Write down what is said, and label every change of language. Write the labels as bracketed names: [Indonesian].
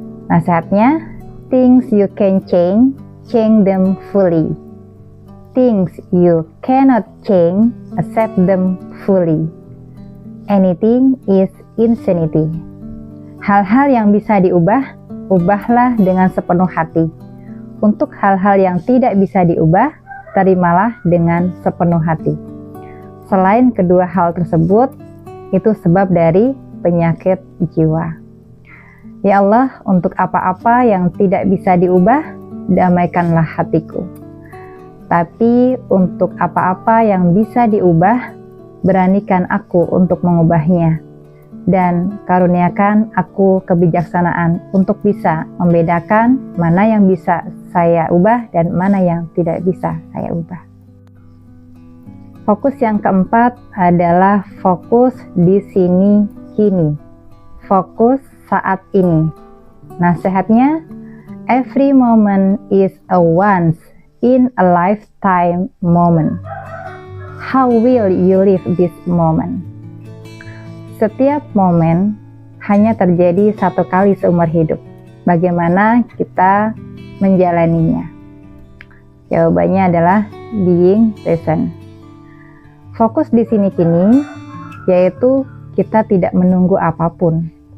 [Indonesian] Nasihatnya, [English] things you can change, change them fully. Things you cannot change, accept them fully. Anything is insanity. [Indonesian] Hal-hal yang bisa diubah, ubahlah dengan sepenuh hati. Untuk hal-hal yang tidak bisa diubah, terimalah dengan sepenuh hati. Selain kedua hal tersebut, itu sebab dari penyakit jiwa. Ya Allah, untuk apa-apa yang tidak bisa diubah, damaikanlah hatiku. Tapi untuk apa-apa yang bisa diubah, beranikan aku untuk mengubahnya. Dan karuniakan aku kebijaksanaan untuk bisa membedakan mana yang bisa saya ubah dan mana yang tidak bisa saya ubah. Fokus yang keempat adalah fokus di sini kini. Fokus saat ini. Nasihatnya, [English] every moment is a once in a lifetime moment. How will you live this moment? [Indonesian] Setiap momen hanya terjadi satu kali seumur hidup. Bagaimana kita menjalaninya? Jawabannya adalah [English] being present. [Indonesian] Fokus di sini kini, yaitu kita tidak menunggu apapun.